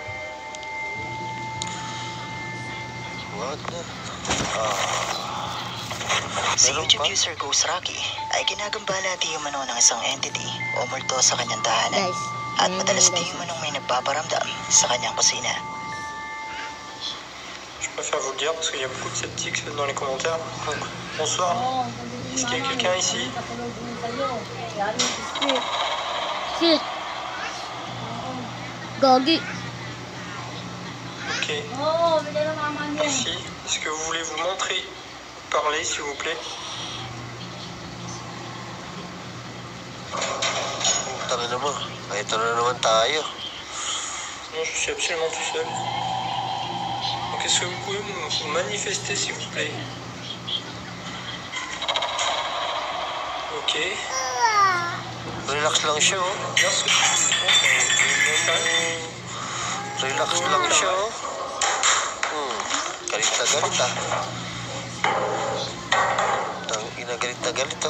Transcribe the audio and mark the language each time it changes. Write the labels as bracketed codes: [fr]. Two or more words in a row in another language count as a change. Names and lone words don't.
[tl] What na? Si Meron YouTube pa? user Ghost Rocky ay ginagambala di umano ng isang entity o multo sa kanyang tahanan. Guys, At ayun madalas yun, di guys. umanong may nagpaparamdam sa kanyang kusina. [fr] Je préfère vous le dire parce qu'il y a beaucoup de sceptiques dans les commentaires. Donc, bonsoir. Est-ce qu'il y a quelqu'un ici? [tl] Shit. Gagi. Ok, Oo, bigyan ng mama niya. [fr] merci. Est-ce que vous voulez vous montrer? Parler, s'il vous plaît. [tl] Tangina mo. Ito na naman tayo. [fr] Non, je suis absolument tout seul. Donc, est-ce que vous pouvez vous manifester, s'il vous plaît? Ok. [tl] Relax lang siya oh. [fr] Merci. [tl] Relax lang siya oh. Galit na galit ah. Tangina, galit na galit oh.